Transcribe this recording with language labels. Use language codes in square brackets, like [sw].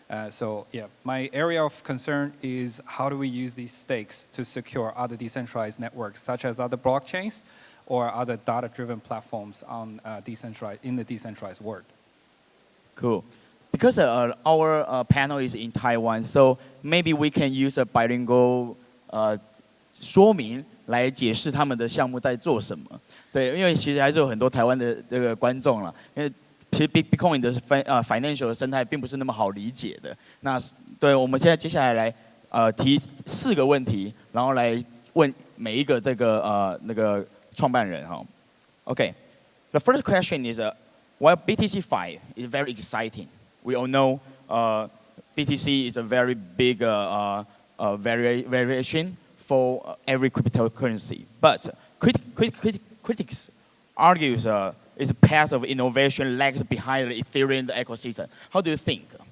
[en] So yeah, my area of concern is how do we use these stakes to secure other decentralized networks, such as other blockchains or other data-driven platforms on in the decentralized world. Cool. Because our panel is in Taiwan, so maybe we can use a bilingual [zh] 说明来解释他们的项目在做什么。对，因为其实还是有很多台湾的这个观众了，因为其实 Bitcoin 的financial 的生态并不是那么好理解的。那对，我们现在接下来提4个问题，然后来问每一个这个那个创办人哈。 [en] Okay, the first question is, while BTC 5 is very exciting, we all know BTC is a very big variation for every cryptocurrency. But critics argues its path of innovation lags behind the Ethereum ecosystem. How do you think?